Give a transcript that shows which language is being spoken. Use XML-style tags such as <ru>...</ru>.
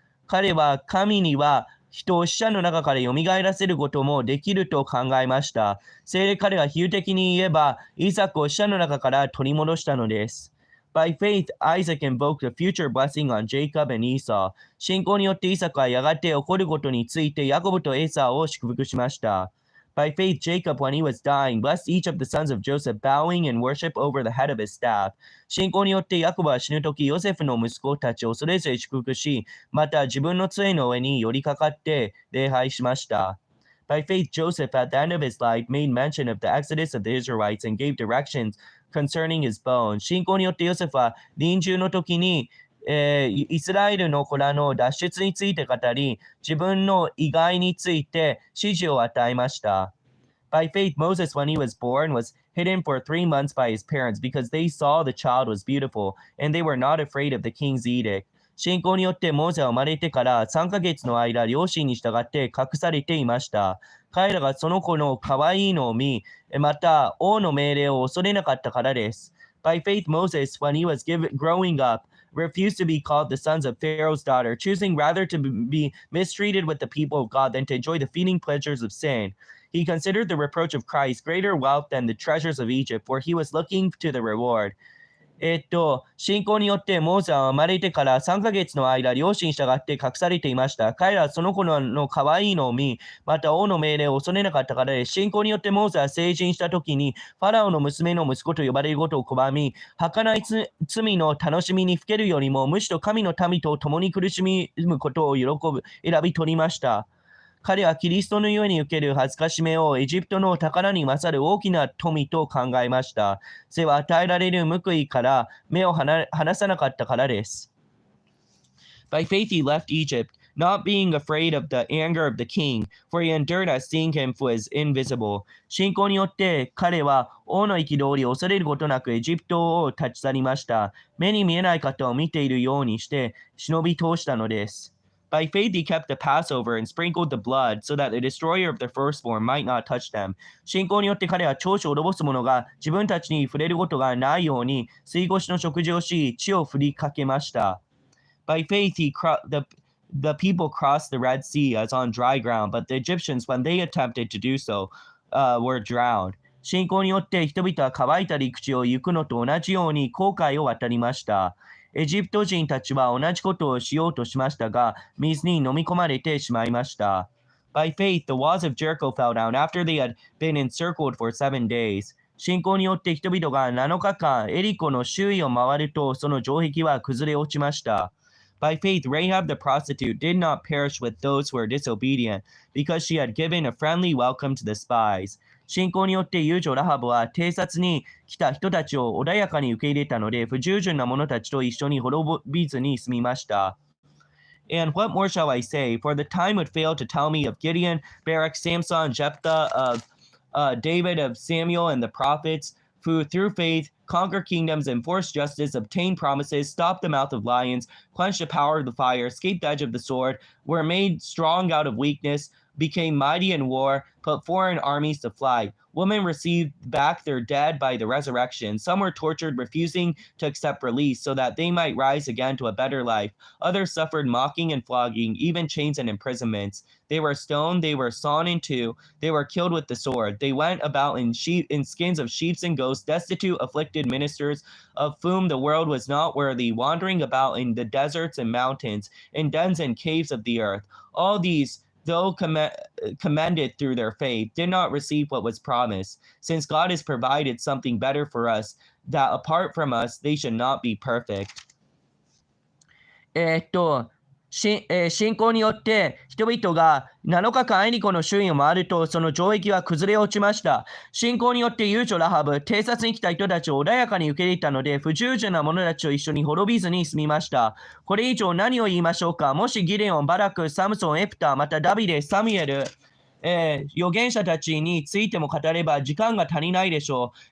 <ja>彼は神には人を死者の中から蘇らせることもできると考えました。それで彼は比喩的に言えば、イサクを死者の中から取り戻したのです。</ja> <en>By faith, Isaac invoked a future blessing on Jacob and Esau.</en> <ja>信仰によってイサクはやがて起こることについてヤコブとエサを祝福しました。</ja> <en>By faith, Jacob, when he was dying, blessed each of the sons of Joseph, bowing in worship over the head of his staff.</en> <ja>信仰によってヤコブは死ぬとき、ヨセフの息子たちをそれぞれ祝福し、また自分の杖の上に寄りかかって礼拝しました。</ja> <en>By faith, Joseph, at the end of his life, made mention of the exodus of the Israelites and gave directions concerning his bones.</en> <ja>信仰によってヨセフは臨終の時に、イスラエルの子らの脱出について語り、自分の意外について指示を与えました。</ja> <en>By faith, Moses, when he was born, was hidden for 3 months by his parents because they saw the child was beautiful, and they were not afraid of the king's edict.</en> <ja>信仰によってモーセは生まれてから3ヶ月の間、両親に従って隠されていました。彼らがその子の可愛いのを見、また王の命令を恐れなかったからです。</ja> <en>By faith, Moses, when he was growing up, refused to be called the sons of Pharaoh's daughter, choosing rather to be mistreated with the people of God than to enjoy the fleeting pleasures of sin. He considered the reproach of Christ greater wealth than the treasures of Egypt, for he was looking to the reward.</en> <ja>信仰によってモーセは生まれてから3ヶ月の間、両親に従って隠されていました。彼らはその子の可愛いのを見、また王の命令を恐れなかったからで、信仰によってモーセは成人した時に、ファラオの娘の息子と呼ばれることを拒み、儚い罪の楽しみにふけるよりも、むしろ神の民と共に苦しむことを選び取りました。彼はキリストのゆえに受ける恥ずかしめをエジプトの宝に勝る大きな富と考えました。それは与えられる報いから目を離さなかったからです。</ja> <en>By faith he left Egypt, not being afraid of the anger of the king, for he endured as seeing him who is invisible.</en> <ja>信仰によって彼は王の憤りを恐れることなくエジプトを立ち去りました。目に見えない方を見ているようにして忍び通したのです。</ja> <en>By faith he kept the Passover and sprinkled the blood, so that the destroyer of the firstborn might not touch them.</en> <ja>信仰によって彼は長子を滅ぼす者が自分たちに触れることがないように水越の食事をし、血を振りかけました。</ja> <en>By faith the people crossed the Red Sea as on dry ground, but the Egyptians, when they attempted to do so, were drowned.</en> <ja>信仰によって人々は乾いた陸地を行くのと同じように航海を渡りました。エジプト人たちは同じことをしようとしましたが、水に飲み込まれてしまいました。</ja> <en>By faith, the walls of Jericho fell down after they had been encircled for 7 days.</en> <ja>信仰によって人々が7日間エリコの周囲を回ると、その城壁は崩れ落ちました。</ja> <en>By faith, Rahab the prostitute did not perish with those who were disobedient, because she had given a friendly welcome to the spies.</en> <ja>信仰によって遊女ラハブは偵察に来た人たちを穏やかに受け入れたので、不従順な者たちと一緒に滅びずに済みました。</ja> <en>And what more shall I say? For the time would fail to tell me of Gideon, Barak, Samson, Jephthah, of David, of Samuel, and the prophets, who through faith conquer kingdoms, enforce justice, obtain promises, stop the mouth of lions, quench the power of the fire, escape the edge of the sword, were made strong out of weakness, became mighty in war, put foreign armies to flight. Women received back their dead by the resurrection. Some were tortured, refusing to accept release, so that they might rise again to a better life. Others suffered mocking and flogging, even chains and imprisonments. They were stoned, they were sawn in two, they were killed with the sword. They went about in skins of sheep and goats, destitute, afflicted ministers, of whom the world was not worthy, wandering about in the deserts and mountains, in dens and caves of the earth. All these though commended through their faith, did not receive what was promised, since God has provided something better for us, that apart from us, they should not be perfect.</en> <ja>信仰によって人々が7日間エリコの周囲を回ると、その城壁は崩れ落ちました。信仰によって遊女ラハブ、偵察に来た人たちを穏やかに受け入れたので、不従順な者たちと一緒に滅びずに済みました。これ以上何を言いましょうか。もしギデオン、バラク、サムソン、エプタ、またダビデ、サミュエル、預言者たちについても語れば時間が足りないでしょう。</ja>